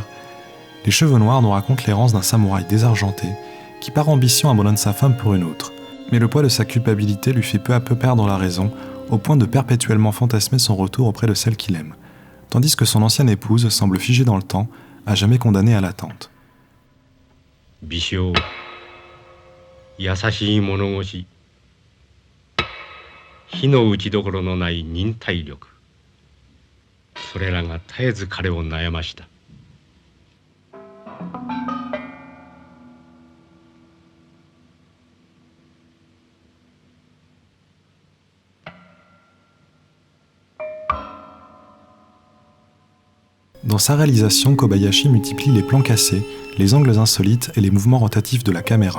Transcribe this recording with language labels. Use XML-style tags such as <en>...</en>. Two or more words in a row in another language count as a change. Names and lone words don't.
<fr>Les cheveux noirs nous racontent l'errance d'un samouraï désargenté qui par ambition abandonne sa femme pour une autre. Mais le poids de sa culpabilité lui fait peu à peu perdre la raison, au point de perpétuellement fantasmer son retour auprès de celle qu'il aime. Tandis que son ancienne épouse semble figée dans le temps, à jamais condamnée à l'attente.</fr> <ja>微笑、優しい物腰、火の打ちどころのない忍耐力、それらが絶えず彼を悩ました。</ja> <fr>Dans sa réalisation, Kobayashi multiplie les plans cassés, les angles insolites et les mouvements rotatifs de la caméra.</fr>